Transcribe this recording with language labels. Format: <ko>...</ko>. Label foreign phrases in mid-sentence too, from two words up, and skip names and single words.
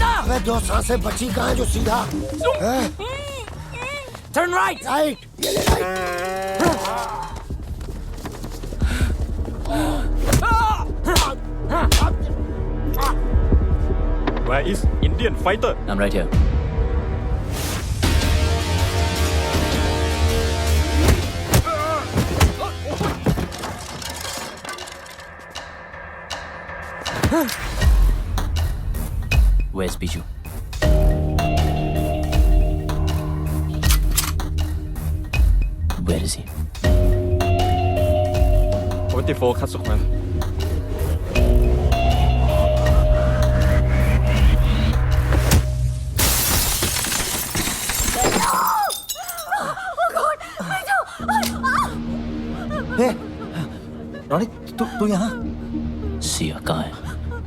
<hi>अबे दो सांसें बची कहाँ जो सीधा?</hi> <en>turn right.</en> <hi>राइट, ये ले राइट।</hi> <en>Where is Indian fighter? I'm right here. Where's Biju? Where is he? 44 คัดสุขมัน</en> <hi>रॉनी, तू यहाँ? सिया कहाँ है?</hi>